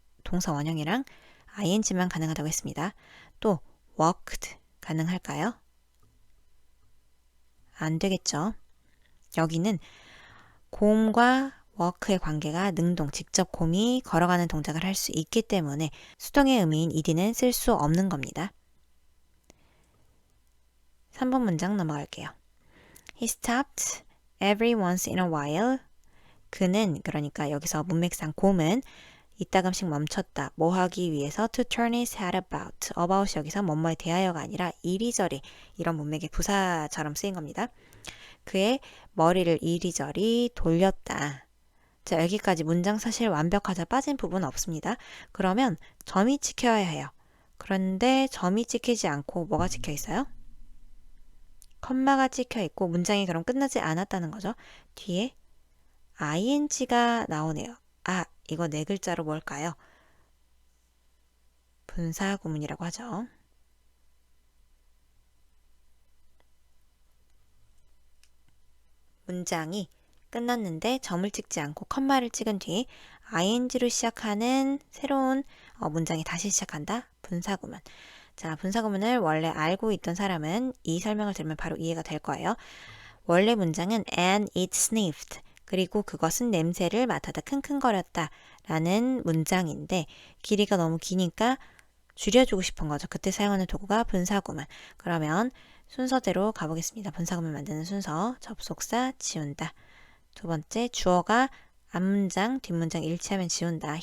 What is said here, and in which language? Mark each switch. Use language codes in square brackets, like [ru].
[ko] 동사 원형이랑 ing만 가능하다고 했습니다. 또 worked 가능할까요? 안 되겠죠. 여기는 곰과 work의 관계가 능동, 직접 곰이 걸어가는 동작을 할 수 있기 때문에 수동의 의미인 ed는 쓸 수 없는 겁니다. 3번 문장 넘어갈게요. [en] He stopped every once in a while. [ko] 그는, 그러니까 여기서 문맥상 곰은 이따금씩 멈췄다. 뭐 하기 위해서 [en] to turn his head about. [ko] about이 여기서 뭐뭐에 대하여가 아니라 이리저리 이런 문맥의 부사처럼 쓰인 겁니다. 그의 머리를 이리저리 돌렸다. 자, 여기까지 문장 사실 완벽하자 빠진 부분 없습니다. 그러면 점이 찍혀야 해요. 그런데 점이 찍히지 않고 뭐가 찍혀 있어요? 컴마가 찍혀 있고 문장이 그럼 끝나지 않았다는 거죠. 뒤에 ing가 나오네요. 아, 이거 네 글자로 뭘까요? 분사 구문이라고 하죠. 문장이 끝났는데 점을 찍지 않고 컴마를 찍은 뒤 ing로 시작하는 새로운 문장이 다시 시작한다. 분사구문. 자, 분사구문을 원래 알고 있던 사람은 이 설명을 들으면 바로 이해가 될 거예요. 원래 문장은 [en] and it sniffed. [ko] 그리고 그것은 냄새를 맡아다 킁킁거렸다 라는 문장인데 길이가 너무 기니까 줄여주고 싶은 거죠. 그때 사용하는 도구가 분사구문. 그러면 순서대로 가보겠습니다. 분사구문 만드는 순서. 접속사 지운다. 두 번째 주어가 앞문장, 뒷문장 일치하면 지운다.